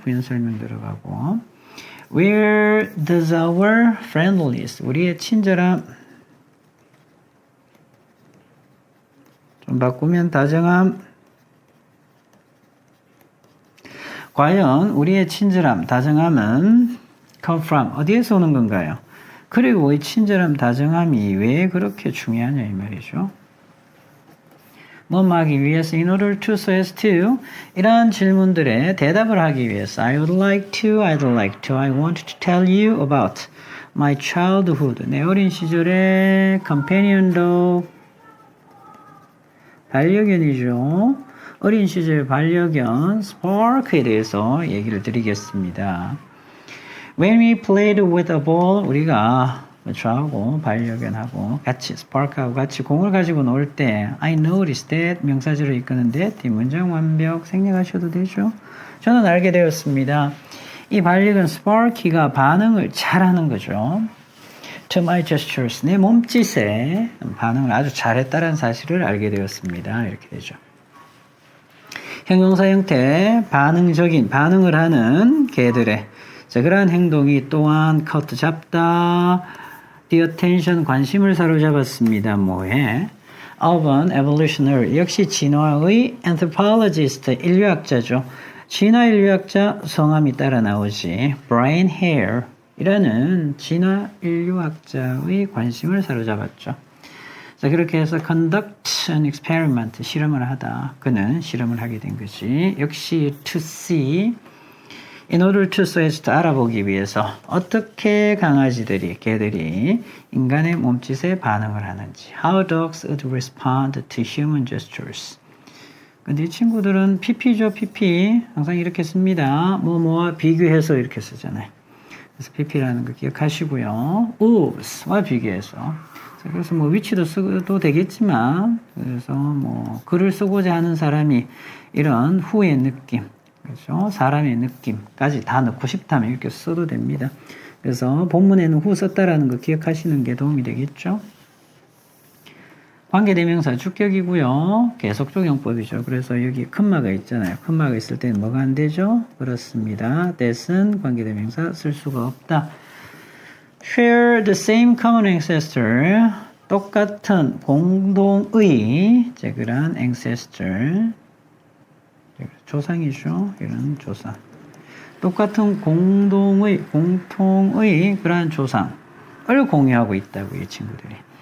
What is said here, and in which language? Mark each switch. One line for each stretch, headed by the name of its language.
Korean: 부연 설명 들어가고.
English: Where does our friendliness,
Korean: 우리의 친절함, 좀 바꾸면 다정함, 과연 우리의 친절함, 다정함은
English: come from
Korean: 어디에서 오는 건가요? 그리고 이 친절함, 다정함이 왜 그렇게 중요하냐 이 말이죠. 하기 위해서
English: in order to, so as to
Korean: 이러한 질문들에 대답을 하기 위해서
English: I would like to, I'd like to, I want to tell you about my childhood
Korean: 내 어린 시절의
English: companion dog
Korean: 반려견이죠. 어린 시절 반려견 스파크에 대해서 얘기를 드리겠습니다.
English: When we played with a ball,
Korean: 우리가 저하고 반려견하고 같이 스파크하고 같이 공을 가지고 놀 때
English: I noticed that
Korean: 명사절을 이끄는 that 이 문장 완벽 생략하셔도 되죠. 저는 알게 되었습니다. 이 반려견 스파키가 반응을 잘하는 거죠.
English: To my gestures,
Korean: 내 몸짓에 반응을 아주 잘했다는 사실을 알게 되었습니다. 이렇게 되죠. 형용사 형태, 반응적인, 반응을 하는 개들의 그러한 행동이 또한
English: caught,
Korean: 잡다,
English: the attention,
Korean: 관심을 사로잡았습니다. 뭐에?
English: of an evolutionary,
Korean: 역시 진화의
English: anthropologist,
Korean: 인류학자죠. 진화 인류학자 성함이 따라 나오지. Brian Hare, 이라는 진화 인류학자의 관심을 사로잡았죠. 자, 그렇게 해서
English: conduct an experiment,
Korean: 실험을 하다. 그는 실험을 하게 된 거지. 역시
English: to see, in order to, so as to
Korean: 알아보기 위해서 어떻게 강아지들이, 개들이 인간의 몸짓에 반응을 하는지.
English: How dogs would respond to human gestures.
Korean: 근데 이 친구들은 pp죠, pp. 항상 이렇게 씁니다. 뭐뭐와 비교해서 이렇게 쓰잖아요. 그래서 pp라는 거 기억하시고요. whos와 비교해서. 그래서 위치도 써도 되겠지만, 그래서 글을 쓰고자 하는 사람이 이런 who의 느낌, 그렇죠? 사람의 느낌까지 다 넣고 싶다면 이렇게 써도 됩니다. 그래서 본문에는 who 썼다라는 거 기억하시는 게 도움이 되겠죠? 관계대명사 주격이고요. 계속적용법이죠. 그래서 여기 컴마가 있잖아요. 컴마가 있을 때는 뭐가 안 되죠? 그렇습니다. that은 관계대명사 쓸 수가 없다.
English: share the same common ancestor.
Korean: 똑같은 공동의 그러한 ancestor. 조상이죠. 이런 조상. 똑같은 공통의 그러한 조상을 공유하고 있다고 이 친구들이.